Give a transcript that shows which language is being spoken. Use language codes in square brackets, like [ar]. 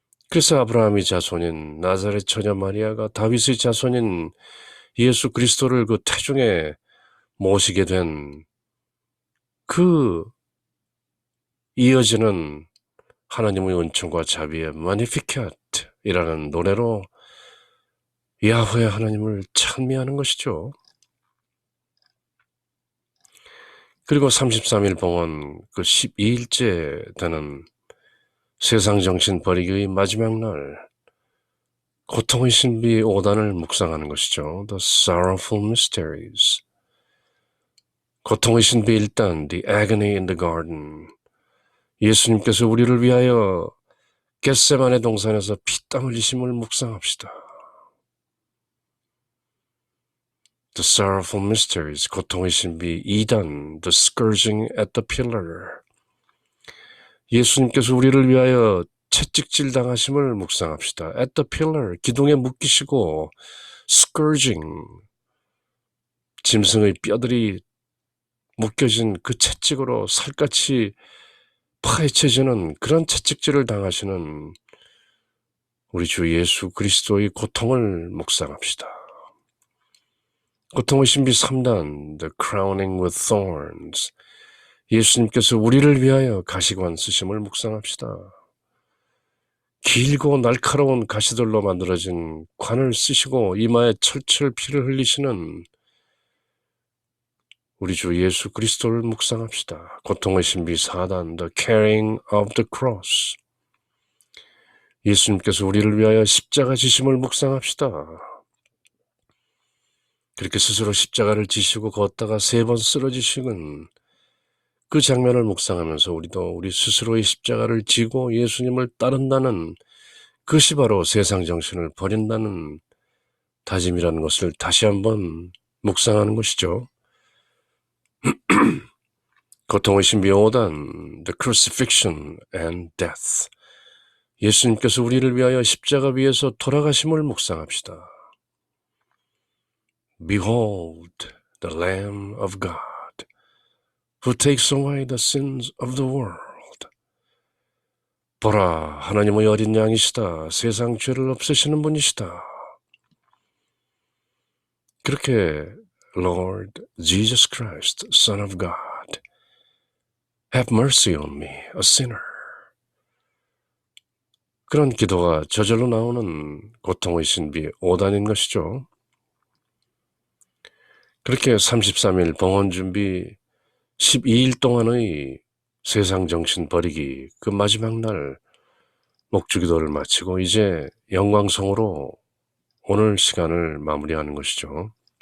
[ko] 그래서 아브라함의 자손인 나사렛 처녀 마리아가 다윗의 자손인 예수 그리스도를 그 태중에 모시게 된 그 이어지는 하나님의 은총과 자비의 Magnificat이라는 노래로 야훼 하나님을 찬미하는 것이죠. 그리고 33일 봉헌 그 12일째 되는 세상 정신 버리기의 마지막 날 고통의 신비 5단을 묵상하는 것이죠. [en] The Sorrowful Mysteries. [ko] 고통의 신비 1단 [en] The Agony in the Garden. [ko] 예수님께서 우리를 위하여 겟세마네 동산에서 피땀 흘리심을 묵상합시다. [en] The Sorrowful Mysteries, [ko] 고통의 신비 2단 [en] The Scourging at the Pillar. [ko] 예수님께서 우리를 위하여 채찍질 당하심을 묵상합시다. [en] At the Pillar, [ko] 기둥에 묶이시고 Scourging, 짐승의 뼈들이 묶여진 그 채찍으로 살갗이 파헤쳐지는 그런 채찍질을 당하시는 우리 주 예수 그리스도의 고통을 묵상합시다. 고통의 신비 3단 [en] The Crowning with Thorns. [ko] 예수님께서 우리를 위하여 가시관 쓰심을 묵상합시다. 길고 날카로운 가시들로 만들어진 관을 쓰시고 이마에 철철 피를 흘리시는 우리 주 예수 그리스도를 묵상합시다. 고통의 신비 4단 [en] The Carrying of the Cross. [ko] 예수님께서 우리를 위하여 십자가 지심을 묵상합시다. 그렇게 스스로 십자가를 지시고 걷다가 3번 쓰러지시는 그 장면을 묵상하면서 우리도 우리 스스로의 십자가를 지고 예수님을 따른다는 그것이 바로 세상 정신을 버린다는 다짐이라는 것을 다시 한번 묵상하는 것이죠. 고통의 신비 5단 [en] The Crucifixion and Death. [ko] 예수님께서 우리를 위하여 십자가 위에서 돌아가심을 묵상합시다. [en] Behold the Lamb of God who takes away the sins of the world. [ko] 보라, 하나님의 어린 양이시다. 세상 죄를 없애시는 분이시다. [en] 그렇게 Lord Jesus Christ, Son of God, have mercy on me, a sinner. [ko] 그런 기도가 저절로 나오는 고통의 신비 5단인 것이죠. 그렇게 33일 봉헌 준비 12일 동안의 세상 정신 버리기 그 마지막 날 목주기도를 마치고 이제 영광성으로 오늘 시간을 마무리하는 것이죠.